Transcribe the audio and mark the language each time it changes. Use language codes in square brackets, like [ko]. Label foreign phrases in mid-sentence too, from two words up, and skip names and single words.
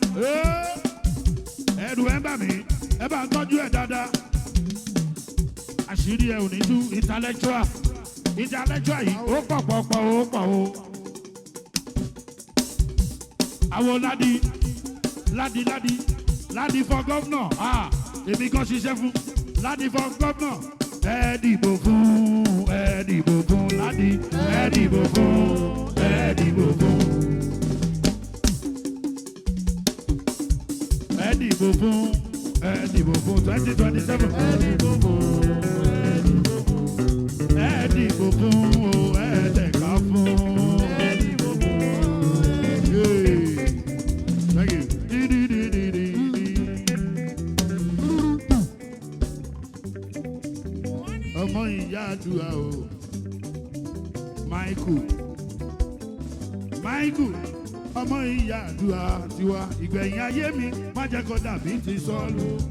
[yo] Ẹ̀rù ẹ̀ ń bà mí, ẹ bá ń tọ́jú ẹ̀ dáadáa. Àṣírí ẹ̀ ò ní tú intellectual yìí ó pọ̀ o. Àwọn Ladi [en] for governor [yo] èmi kan ṣiṣẹ́ fún Ladi [en] for governor. [yo] Ẹ dìbò fún Ladi. Ẹ dìbò fún 2027. Ẹ dìbò fún ẹ tẹ̀ka fún. [en] Thank you. [yo] Ọmọ ìyá àdúrà o. Michael ọmọ ìyá àdúrà tiwa ìgbẹ̀yìn ayé mi má jẹ́ kó dàbí ti sọ́ọ̀lù.